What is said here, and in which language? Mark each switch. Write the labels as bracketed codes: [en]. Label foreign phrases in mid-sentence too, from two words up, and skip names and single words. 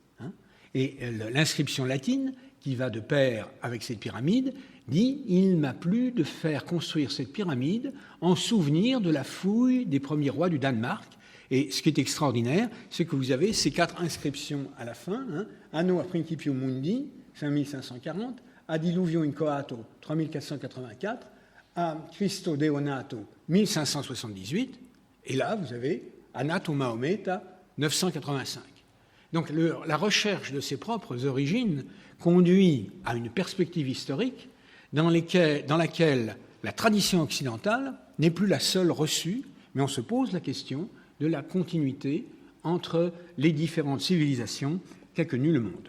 [fr] Et l'inscription latine, qui va de pair avec cette pyramide, dit « Il m'a plu de faire construire cette pyramide en souvenir de la fouille des premiers rois du Danemark. » Et ce qui est extraordinaire, c'est que vous avez ces 4 inscriptions à la fin, [la] Anno a principio mundi, 5540, Ad diluvium incoato, 3484, A Christo Deonato, 1578, [fr] et là, vous avez [la] Anato Mahometa, 985. [fr] Donc la recherche de ses propres origines conduit à une perspective historique dans laquelle la tradition occidentale n'est plus la seule reçue, mais on se pose la question de la continuité entre les différentes civilisations qu'a connues le monde.